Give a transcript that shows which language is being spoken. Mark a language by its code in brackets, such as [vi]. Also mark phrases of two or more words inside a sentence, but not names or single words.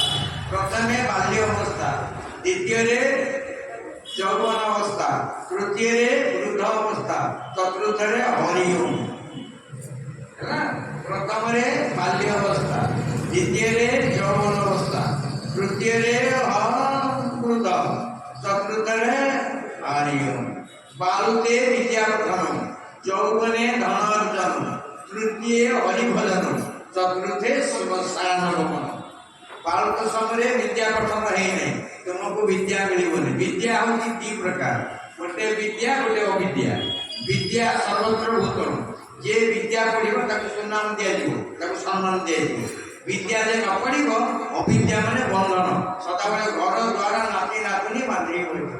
[or] ପ୍ରଥମେ ବାଲ୍ୟ ଅବସ୍ଥା, ଦ୍ୱିତୀୟରେ ଯୌବନ ଅବସ୍ଥା, ତୃତୀୟରେ ବୃଦ୍ଧ ଅବସ୍ଥା, ଚତୁର୍ଥରେ ହରିଓମ ହେଲା। ପ୍ରଥମରେ ବାଲ୍ୟ ଅବସ୍ଥା, ଦ୍ୱିତୀୟରେ ଯୌବନ ଅବସ୍ଥା, ତୃତୀୟରେ ବୃଦ୍ଧ, ଚତୁର୍ଥରେ ହରିଓମ। ବାଳୁତେ ବିଦ୍ୟା ପ୍ରଥମ, ଯୌବନେ ଧନ ଅର୍ଜନ, ତୃତୀୟ ହରିଭଜନ, ଚତୁର୍ଥେ ଶିବସାୟନ ଗମନ। বালক সমୟରେ ବିଦ୍ୟା ପଠନ ହେଇନାହିଁ, ତୁମକୁ ବିଦ୍ୟା ମିଳିବନି। ବିଦ୍ୟା ହେଉଛି 2 ପ୍ରକାର, ଗୋଟେ ବିଦ୍ୟା, ଗୋଟେ ଅବିଦ୍ୟା। ବିଦ୍ୟା ସର୍ବତ୍ର ଭୂତଳ, ଯିଏ ବିଦ୍ୟା ପଢିବ ତାକୁ ସୁନାମ ଦିଆଯିବ, ତାକୁ ସମ୍ମାନ ଦିଆଯିବ। ବିଦ୍ୟା ଯେ ନ ପଢିବ, ଅବିଦ୍ୟା ମାନେ ବନ୍ଧନ, ସଦାବେଳେ ଘର ଦ୍ୱାର ନାତି ନାତୁଣୀ ବାନ୍ଧିକି ପଡିବ।